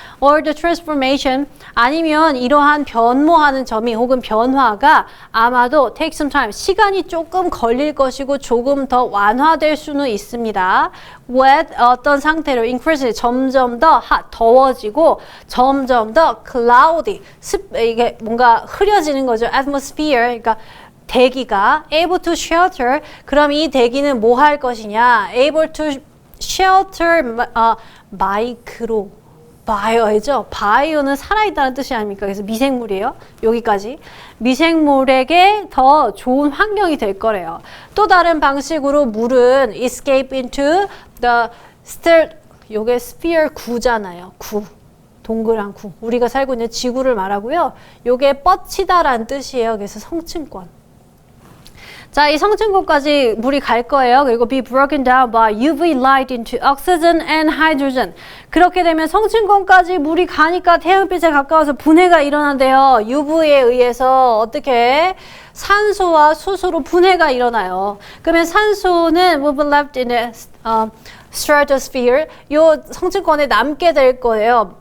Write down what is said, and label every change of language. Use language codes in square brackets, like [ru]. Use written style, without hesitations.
[en] Or the transformation, [ko] 아니면 이러한 변모하는 점이 혹은 변화가 아마도 [en] take some time, [ko] 시간이 조금 걸릴 것이고 조금 더 완화될 수는 있습니다. With 어떤 상태로 increase, 점점 더 더워지고 점점 더 cloudy, 이게 뭔가 흐려지는 거죠. atmosphere, 그러니까 대기가 [en] able to shelter, [ko] 그럼 이 대기는 뭐 할 것이냐? [en] able to shelter, [ko] 마이크로 바이오죠. 바이오는 살아있다는 뜻이 아닙니까? 그래서 미생물이에요. 여기까지. 미생물에게 더 좋은 환경이 될 거래요. 또 다른 방식으로 물은 [en] escape into the [ko] 요게 sphere 구잖아요. 구. 동그란 구. 우리가 살고 있는 지구를 말하고요. 요게 뻗치다라는 뜻이에요. 그래서 성층권. 자, 이 성층권까지 물이 갈 거예요. [en] 그리고 be broken down by UV light into oxygen and hydrogen. [ko] 그렇게 되면 성층권까지 물이 가니까 태양빛에 가까워서 분해가 일어난대요. UV에 의해서 어떻게 산소와 수소로 분해가 일어나요. 그러면 산소는 [en] will be left in the stratosphere, [ko] 요 성층권에 남게 될 거예요.